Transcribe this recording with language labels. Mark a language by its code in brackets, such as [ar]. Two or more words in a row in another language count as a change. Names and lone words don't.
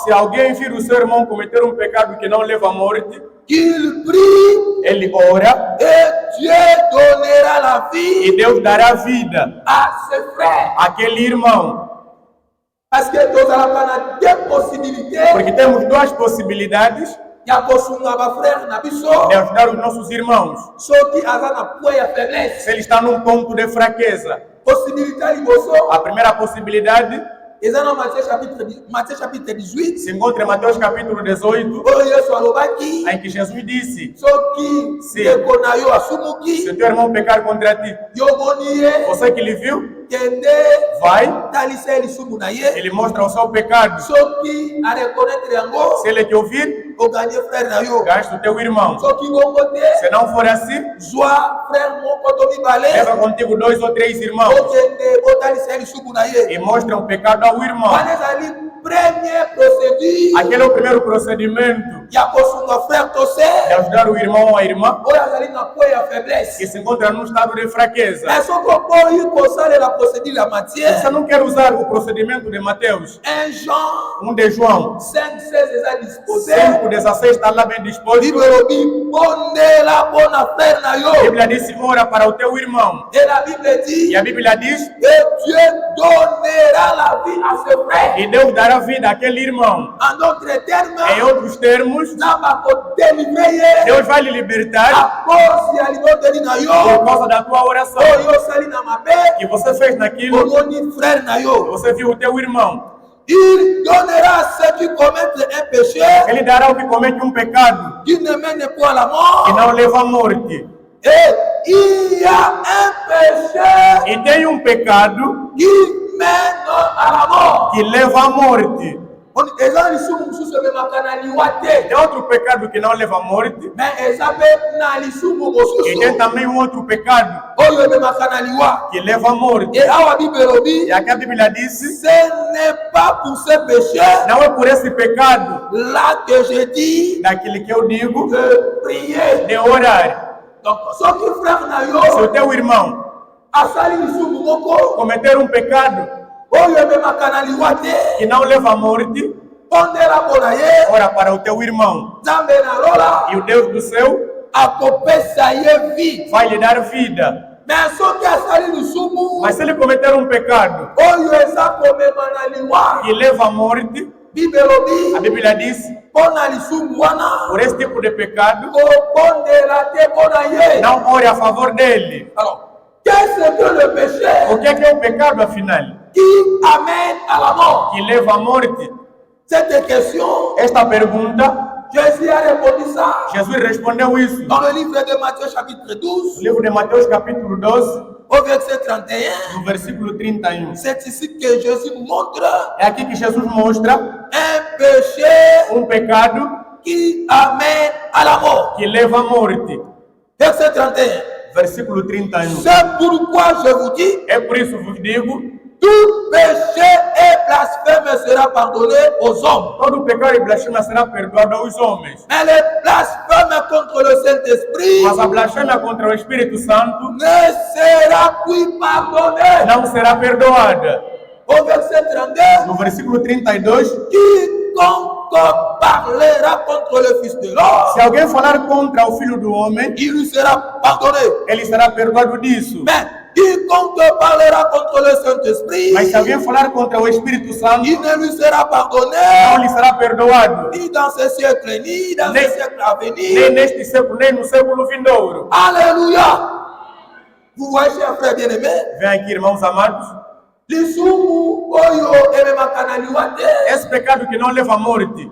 [pt] Se alguém vir o seu irmão cometer um pecado que não leva à morte, [fr] qu'il prie [pt] ele ora [fr] et Dieu donnera la vie [pt] e Deus dará vida [fr] à ses frères. [pt] àquele irmão. [fr] Parce que nous avons deux possibilités. [pt] Porque temos duas possibilidades [fr] Il y a [ln] kosunga ba frère na biso, [pt] de ajudar os nossos irmãos. [fr] ceux qui ont na point ya faiblesse. [pt] Se ele está num ponto de fraqueza. [ln] Possibilité liboso, [pt] A primeira possibilidade [fr] ils ont Matthieu chapitre 18. [pt] se encontra em Mateus capítulo 18, [ln] Oyo Yesu alobaki, [pt] em que Jesus disse: [fr] ceux qui [pt] Sim. [ln] ndeko na yo [pt] se [ln] asumuki, [pt] teu irmão pecar contra ti, [ln] yo moni ye, [pt] você que lhe viu, [ln] kende [pt] vai, [ln] talisa elisumu na ye. [pt] ele mostra o seu pecado. [fr] Ceux qui a reconnaître yango, [pt] Se ele te ouvir, [ln] o gagner frère na yo. [pt] gaste o teu irmão. [fr] Ceux qui vont côté, [pt] Se não for assim, [ln] zwa frère moko to mibale, [pt] leva contigo 2 ou 3 irmãos [ln] o kende o talisa elisumu na ye. [pt] e mostra um pecado ao irmão. [ln] Wana ezali [fr] première procédure [pt] Aquele é o primeiro procedimento [ln] ya kosunga frère to [pt] de [ln] sœur, [pt] ajudar o irmão ou a irmã [ln] oyo azali na point ya [pt] que [ln] faiblesse. [pt] se encontra num estado de fraqueza. [ln] Mais soki okoyi kosalela procédure ya Matthieu, [pt] Você não quer usar o procedimento de Mateus [ln] 1 Jean [pt] 1 de João [ln] 5:16 eza disposé. [pt] 5,16 está lá bem disposto. [ln] Bible elobi bondela mpona frère na [pt] A [ln] yo. [pt] Bíblia diz: ora para o teu irmão. [fr] Et la Bible dit, [pt] E a Bíblia diz: [fr] et Dieu donnera la vie à ses frères. [pt] e Deus dará vida àquele irmão. [fr] En d'autres termes, [pt] Em outros termos, [ln] Nzambe akodélivre ye [pt] Deus vai lhe libertar [fr] à cause [ln] ya libondeli na [pt] por [ln] yo, [pt] causa da tua oração [ln] oyo osali na mabe, [pt] que você fez naquilo. [ln] omoni frère na yo. [pt] Você viu o teu irmão. [fr] Il donnera à ceux qui commettent un péché [pt] Ele dará ao que comete um pecado [fr] qui ne mène point à la [pt] que [fr] mort. [pt] não leva à morte. [fr] Et il y a un péché [pt] E tem um pecado [fr] qui mène à la mort. [pt] que leva à morte. [ln] Eza lisumu mosusu ememaka na liwa te, [pt] Tem outro pecado que não leva à morte. [ln] mais eza mpe na lisumu [pt] E tem [ln] mosusu [pt] também um outro pecado [ln] oyo ememaka na liwa. [pt] que leva à morte. [ln] Et awa Bible elobi, [pt] E aqui a Bíblia disse: [fr] ce n'est pas pour ce péché [pt] não é por esse pecado [fr] là que je dis [pt] daquele que eu digo [fr] de prier. [pt] de orar. [ln] Donc soki frère na [pt] Se [ln] yo [pt] o teu irmão [ln] asali lisumu moko [pt] cometer um pecado [ln] oyo ememaka na liwa te, [pt] que não leva à morte, [ln] pondela mpona ye, [pt] ora para o teu irmão. [ln] Nzambe nalola [pt] E o Deus do céu [ln] akopesa ye vie. [pt] vai lhe dar vida. [ln] Mais soki asali lisumu [pt] Mas se ele cometer um pecado [ln] oyo eza komema na liwa, [pt] que leva à morte, [ln] Bible [pt] a [ln] elobi [pt] Bíblia diz: [ln] mpona lisumu wana [pt] por esse tipo de pecado, [ln] kobondela te mpona ye. [pt] não ore a favor dele. [fr] Alors, qu'est-ce que le péché [pt] O que é o pecado, afinal? [fr] qui amène à la mort? [pt] Que leva à morte? [fr] Cette question, [pt] Esta pergunta, [fr] Jésus a répondu ça [pt] Jesus respondeu isso [fr] dans le livre de Matthieu chapitre 12 [pt] no livro de Mateus capítulo 12, [fr] au verset 31. [pt] no versículo 31. [fr] C'est ici que Jésus montre [pt] É aqui que Jesus mostra [fr] un péché [pt] um pecado [fr] qui amène à la mort. [pt] que leva à morte. [fr] Verset 31. [pt] Versículo 31. [fr] C'est pourquoi je vous dis, [pt] É por isso vos digo, [fr] tout péché et blasphème sera pardonné aux hommes. [pt] todo pecado e blasfêmia será perdoado aos homens. [fr] Mais le blasphème contre le Saint-Esprit [pt] Mas a blasfêmia contra o Espírito Santo [fr] ne sera plus pardonné. [pt] não será perdoada. [fr] Au verset 32, [pt] No versículo 32, [fr] quiconque parlera contre le Fils de l'homme, [pt] se alguém falar contra o Filho do Homem, [fr] il lui sera pardonné. [pt] ele será perdoado disso. [fr] Mais quiconque parlera contre le Saint-Esprit, [pt] Mas se alguém falar contra o Espírito Santo, [fr] il ne lui sera [pt] não [fr] pardonné, [pt] lhe será perdoado. [fr] ni dans ce siècle, ni dans [pt] Nem- [fr] le siècle à [pt] Nem [fr] venir. [pt] neste século, nem no século vindouro. [fr] Alléluia. Vous voyez, chers frères bien-aimés, [pt] Vem aqui, irmãos amados. [ln] lisumu oyo ememakanaliwa te. [pt] Esse pecado que não leva à morte.